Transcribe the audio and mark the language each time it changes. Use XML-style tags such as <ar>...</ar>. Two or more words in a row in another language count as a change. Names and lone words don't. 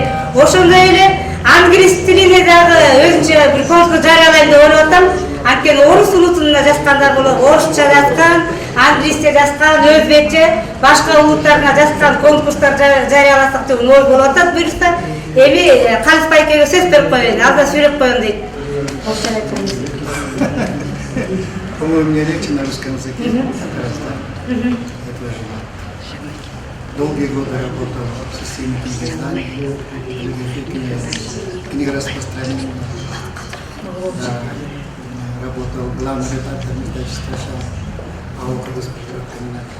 <ky>Ошондой эле англис тилине дагы өзүнчө бир конкурс жарыялайын деп ойлоп атам. Анткени орус улутунда жазгандар болот, орусча жазган, англисче жазган, өзбекче, башка улуттарга жазган конкурстар жарыяласак деп ой болуп атат буюрса. Эми Калыс Байкеге сөз берип коеюн, алда сүйлөп коеюн дейт.</ky> <ru>По-моему, у меня речь на русском языке. Долгие годы работал в системе книгознаний, книгораспространения. Работал главным редактором издательства «Шал», а около комбината.</ru>